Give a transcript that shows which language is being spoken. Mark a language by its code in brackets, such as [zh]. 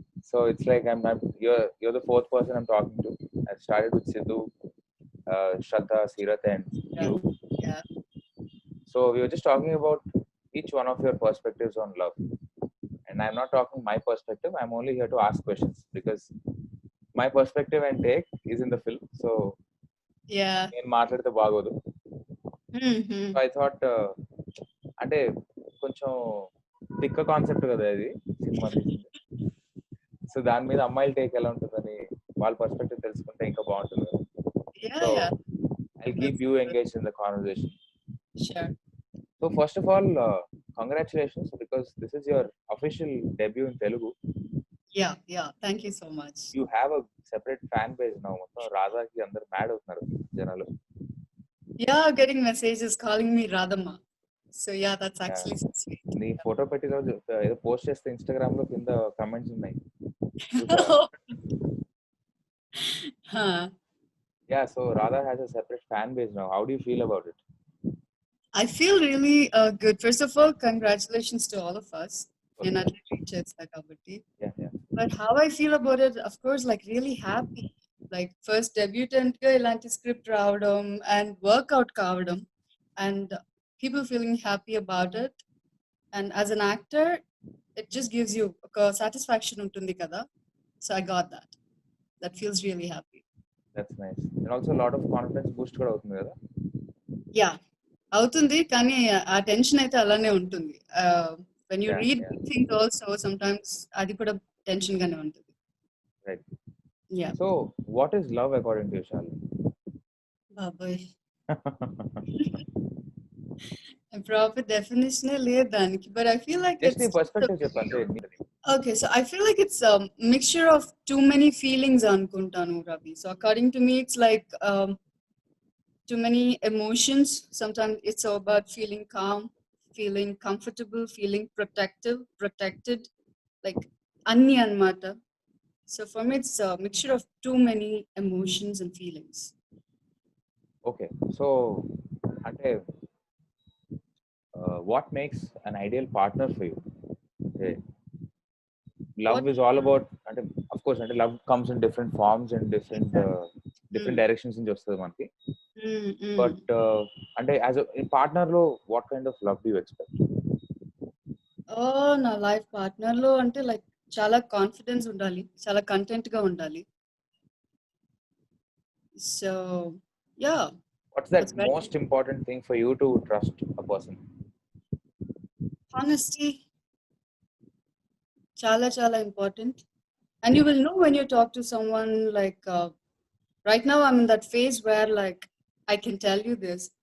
[en] So it's like you're the fourth person I'm talking to. I started with Sidhu, Shraddha, Seerath and you. Yeah. So we were just talking about each one of your perspectives on love. And I'm not talking my perspective. I'm only here to ask questions because my perspective and take is in the film. So Yeah. [te] నేను మాట్లాడితే బాగోదు. [en] so I thought [te] అంటే కొంచెం తిక్క concept కదా ఇది cinema తీసింది. So దాని మీద అమ్మాయిల టేక్ ఎలా ఉంటుందని వాళ్ళ పర్స్పెక్టివ్ తెలుసుకుంటే ఇంకా బాగుంటుంది కదా. [en] Yeah, so yeah. I keep you engaged in the conversation. Sure. So first of all congratulations because this is your official debut in Telugu. Yeah, yeah. Thank you so much. You have a separate fan page now. [te] మొత్తం రాధాకి అందరు mad అవుతున్నారు జనాలు. [en] Yeah, getting messages calling me Radhamma. So yeah, that's actually so sweet. [te] నీ photo పెట్టి రోజు ఏదో post చేస్తే Instagram లో కింద కమెంట్స్ ఉన్నాయి. Huh. [en] Yeah, so Radha has a separate fan base now. How do you feel about it? I feel really good. First of all, congratulations to all of us. Okay. Yeah. Yeah. But how I feel about it, of course, like really happy. Like first debutant [te] ga ilanti script రావడం [en] and workout [te] కావడం [en] and people feeling happy about it. And as an actor, it just gives you a satisfaction [te] ఉంటుంది కదా. [en] So I got that. That feels really happy. That's nice. And also a lot of confidence boost [te] కూడా అవుతుంది కదా. [en] Yeah. [te] అవుతుంది కానీ ఆ tension అయితే అలానే ఉంటుంది. [en] When you Yeah, read yeah. things also, sometimes [te] అది కూడా టెన్షన్ గానే ఉంటుంది. [en] Right. Yeah. So, what is love according to you, Shalini? [te] బాబాయ్ [en] proper definition [te] లేదు దానికి, [en] but I feel like Just it's [te] నీ perspective చెప్పండి. [en] okay. So I feel like it's a mixture of too many feelings [te] అనుకుంటాను [en] Ravi. So according to me, it's like too many emotions. Sometimes it's all about feeling calm, feeling comfortable, feeling protected, like [te] anni anmata. [en] So for me, it's a mixture of too many emotions and feelings. Okay. So, [te] అంటే [en] what makes an ideal partner for you? Okay. Love is all about, అంటే of course, అంటే love comes in different forms and different directions [te] నుంచి వస్తుంది మనకి. [en] But [te] అంటే [en] as a partner లో what kind of love do you expect? [te] నా life partner లో అంటే లైక్ చాలా కాన్ఫిడెన్స్ ఉండాలి, చాలా కంటెంట్ గా ఉండాలి. [en] So yeah, What's that most important thing for you to trust a person? Honesty. [te] Chala important. [en] And you will know when you talk to someone, like right now I'm in that phase where like I can tell you this.